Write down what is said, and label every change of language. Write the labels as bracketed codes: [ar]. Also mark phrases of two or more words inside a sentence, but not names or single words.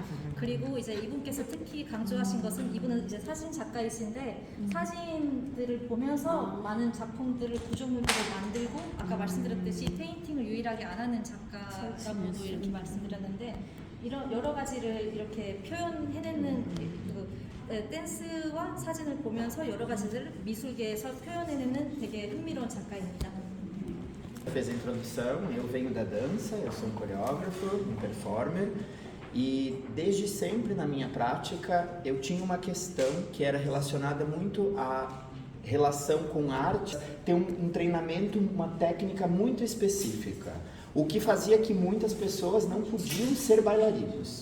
[ko] 그리고 이제 이분께서 특히 강조하신 것은 이분은 이제 사진 작가이신데 사진들을 보면서 많은 작품들을 구조물들을 만들고 아까 말씀드렸듯이 페인팅을 유일하게 안 하는 작가라고도 이렇게 말씀드렸는데 이런 여러 가지를 이렇게 표현해내는 댄스와 사진을 보면서 여러 가지를 미술계에서 표현해내는 되게 흥미로운 작가입니다. [pt] Fez a introdução, eu venho da dança, eu sou um coreógrafo, um performer e desde sempre na minha prática eu tinha uma questão que era relacionada muito à relação com arte, ter um treinamento, uma técnica muito específica, o que fazia que muitas pessoas não podiam ser bailarinos.